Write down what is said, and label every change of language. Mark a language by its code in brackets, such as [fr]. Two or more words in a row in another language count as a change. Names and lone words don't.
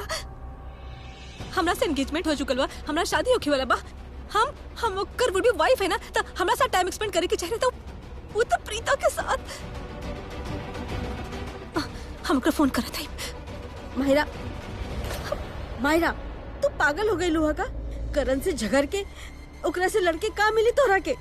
[bho] हमरा से एंगेजमेंट हो चुकल बा, हमरा शादी होके वाला बा। हम ओकर [en] would be wife [bho] है ना, तो हमरा साथ [en] time spend [bho] करे के चाहिए। तो वो तो प्रीता के साथ हम ओकर फोन करत हई। माहिरा तू पागल हो गई लुहा का? करण से झगड़ के ओकरा से लड़के का मिली तोरा के?